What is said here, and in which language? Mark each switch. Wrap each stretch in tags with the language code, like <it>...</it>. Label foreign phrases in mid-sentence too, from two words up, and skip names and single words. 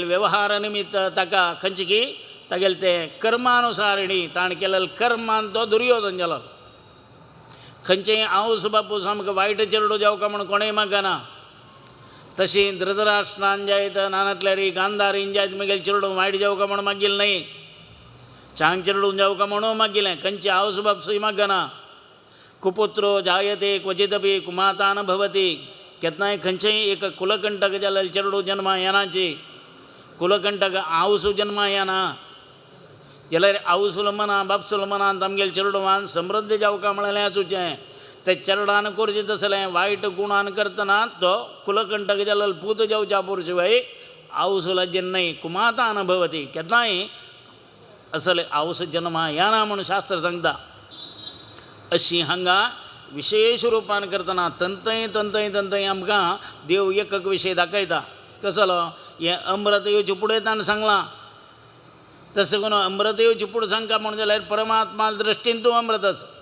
<kok>वेवहार निमित्त ताका खंयचे की तागेले ते कर्मानुसारिणी ताणें केलेले कर्मान तो दुर्योधन जालो खंयचेय आवस बापूस आमकां वायट चेडो जावका म्हूण कोणेय मागना तशी धृतराष्ट्रान जायत नानातल्यारी गांधारीन जायत म्हगेले चेडो वायट जावका म्हूण मागिल्लें न्हय चांग चेडून जावका म्हणून मागिल्लें खंयचे आवस बापूसय मागना</kok> <sa>कुपुत्रो जायते क्वचिदपि कुमाता न भवति</sa> <kok>केन्नाय खंयचेय एक कुलकंटक जाल्ले चेडो जन्मा येनाची कुलकंटक आवसू जन्मा येना जाल्यार आवसूल मना बापसूल मनान तामगेले चेडोवान समृद्ध जावका म्हणलें आसूचें ते चेडोन करचें तसलें वायट गुणान करतना तो कुलकंटक जाल्लो पूत जावच्या पुरशिवाय आवसूलाचेर न्हय</kok> <sa>कुमाता न भवति</sa> <kok>केन्नाय असले आवस जन्मा येना म्हणून शास्त्र सांगता अशी हांगा विशेष रूपान करतना तंतय आमकां देव एकक विशय दाखयता कसलो हें अमृत येवचे फुडें ताणें सांगलां तशें करून अमृत येवचे फुडें सांगता म्हणून जाल्यार परमात्मा दृश्टीन तूं अमृत आसा</kok>